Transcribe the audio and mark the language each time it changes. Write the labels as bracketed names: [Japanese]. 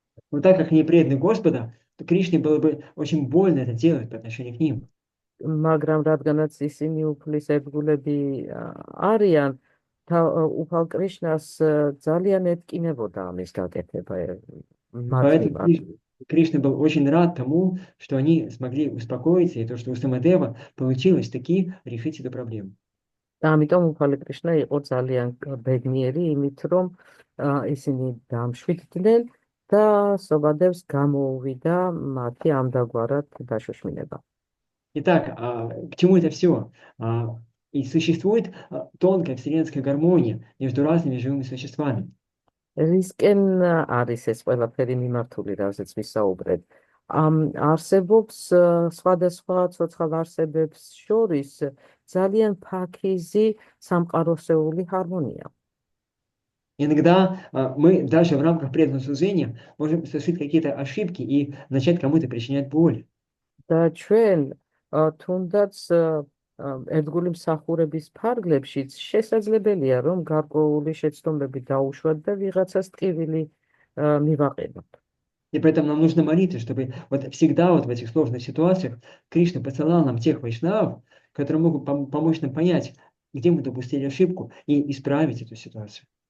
[Russian] Но так как они преданы Господа, то Кришне было бы очень больно это делать по отношению к ним. [Georgian] მაგრამ რადგანაც ისინი უფლის ერთგულები არიან, უფალ კრიშნას ძალიან ეთკინებოდა ამის გაკეთება. [Russian] Поэтому Кришна был очень рад тому, что они смогли успокоиться, и то, что у Самадева получилось таки решить эту проблему. [Georgian] და ამიტომ უფალი კრიშნა იყო ძალიან ბედნიერი იმით, რომ ისინი დამშვიდდნენ და სომადევს გამოუვიდა მათი ამდაგვარად დაშოშმინება. [Russian] Итак, к чему это все? И существует тонкая вселенская гармония между разными живыми существами. [Georgian] რისკენ არის ეს ყველაფერი მიმართული, რაზეც ვისაუბრეთ? არსებობს სხვადასხვა ცოცხალ არსებებს შორის ძალიან ფაქიზი სამყაროსეული ჰარმონია. [Russian] Иногда мы даже в рамках преданного служения можем совершить какие-то ошибки и начать кому-то причинять боль. [Georgian] და ჩვენ თუნდაც ერთგული მსახურების ფარგლებშიც შესაძლებელია, რომ გარკვეული შეცდომები დაუშვათ და ვიღაცას ტკივილი მივაყენოთ. [Russian] И поэтому нам нужно молиться, чтобы всегда в этих сложных ситуациях Кришна посылал нам тех вайшнавов, которые могут помочь нам понять, где мы допустили ошибку, и исправить эту ситуацию.